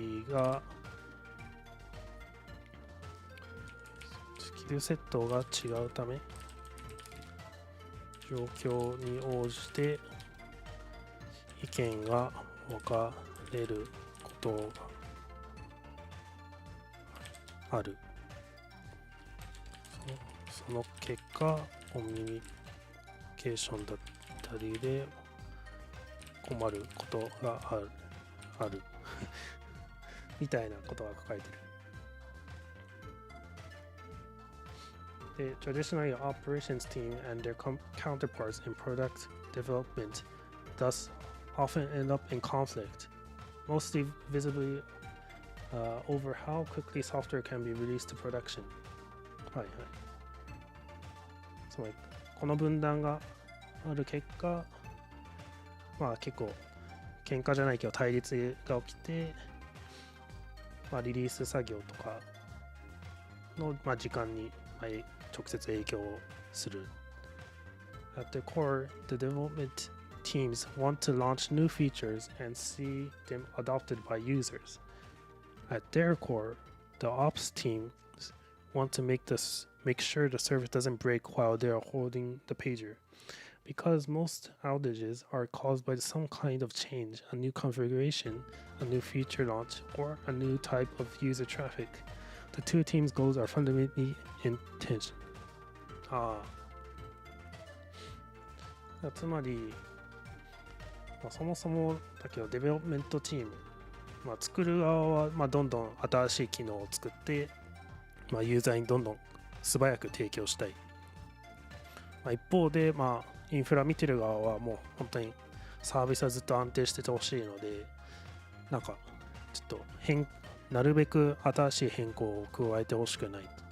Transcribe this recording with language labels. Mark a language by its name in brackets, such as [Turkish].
[Japanese] がスキルセットが違うため状況に応じて意見が分かれることがある。その結果コミュニケーションだったりで困ることがあるみたいなことが書かれてる。で、 [English] traditionally an operations team and their counterparts in product development thus often end up in conflict, mostly visibly over how quickly software can be released to production. [Japanese] つまりこの分断がある結果、結構喧嘩じゃないけど対立が起きて、リリース作業とかの、時間に、直接影響する。 [English] At the core, the development teams want to launch new features and see them adopted by users. At their core, the ops teams want to make sure the service doesn't break while they are holding the pager. Because most outages are caused by some kind of change, a new configuration, a new feature launch, or a new type of user traffic, the two teams' goals are fundamentally in tension. [Japanese] つまり、そもそもだけどデベロップメントチーム、作る側は、どんどん新しい機能を作って、ユーザーにどんどん素早く提供したい。一方で、インフラ見てる側はもう本当にサービスはずっと安定しててほしいので、ちょっとなるべく新しい変更を加えてほしくない。